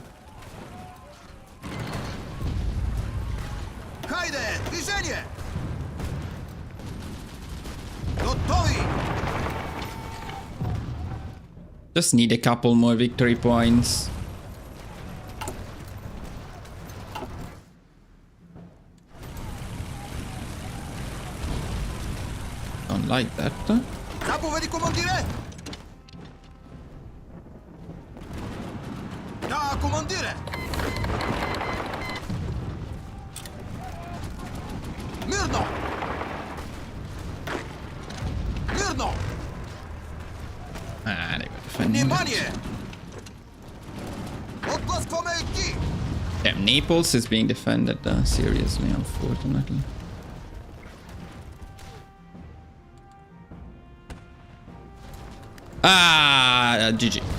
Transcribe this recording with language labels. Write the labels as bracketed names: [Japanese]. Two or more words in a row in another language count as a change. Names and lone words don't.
[English] Just need a couple more victory points. Don't like that. [Bulgarian] Заповеди, командире! Да, командире! Мирно! Мирно! [English] Ah, they got defended. [Bulgarian] Внимание! Отблъскваме ги! [English] Damn, Naples is being defended seriously, unfortunately. Ah, GG.